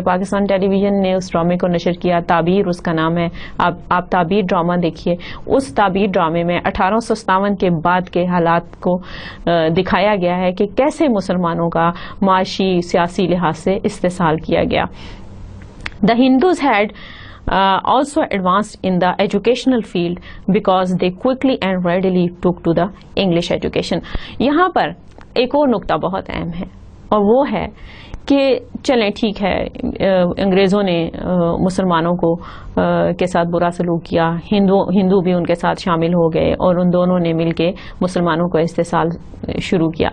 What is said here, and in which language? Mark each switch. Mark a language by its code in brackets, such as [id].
[ur] پاکستان ٹیلی vision نے اس ڈرامے کو نشر کیا, تعبیر اس کا نام ہے. آپ تعبیر ڈرامہ دیکھیے. اس تعبیر ڈرامے میں 1857 کے بعد کے حالات کو دکھایا گیا ہے کہ کیسے مسلمانوں کا معاشی سیاسی لحاظ سے استحصال کیا گیا. [en] The Hindus had also advanced in the educational field because they quickly and readily took to the English education. [ur] یہاں پر ایک اور نقطہ بہت اہم ہے, اور وہ ہے کہ چلیں ٹھیک ہے, انگریزوں نے مسلمانوں کو کے ساتھ برا سلوک کیا, ہندو بھی ان کے ساتھ شامل ہو گئے, اور ان دونوں نے مل کے مسلمانوں کو استحصال شروع کیا.